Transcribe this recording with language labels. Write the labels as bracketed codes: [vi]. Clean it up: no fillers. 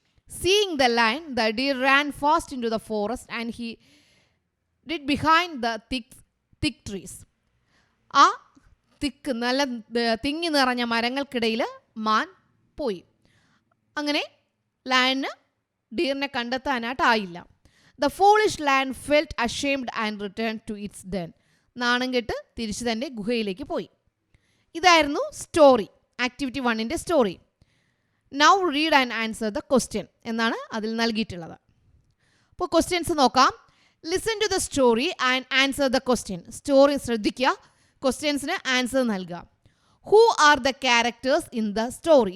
[en] Seeing the lion, the deer ran fast into the forest and he did behind the thick trees. [ml] ആ നല്ല തിങ്ങി നിറഞ്ഞ മരങ്ങൾക്കിടയിൽ മാൻ പോയി. അങ്ങനെ ലയണിന് ഡിയറിനെ കണ്ടെത്താനായിട്ടായില്ല. [en] The foolish lion felt ashamed and returned to its den. [ml] നാണം കെട്ട് തിരിച്ചു തൻ്റെ ഗുഹയിലേക്ക് പോയി. ഇതായിരുന്നു story, activity 1ൻ്റെ story. [en] now read and answer the question [ml] എന്നാണ് അതിൽ നൽകിയിട്ടുള്ളത്. അപ്പോൾ ക്വസ്റ്റ്യൻസ് നോക്കാം. [en] Listen to the story and answer the question. [ml] Story ശ്രദ്ധിക്കുക, ക്വസ്റ്റ്യൻസിന് ആൻസർ നൽകുക. [en] Who are the characters in the story?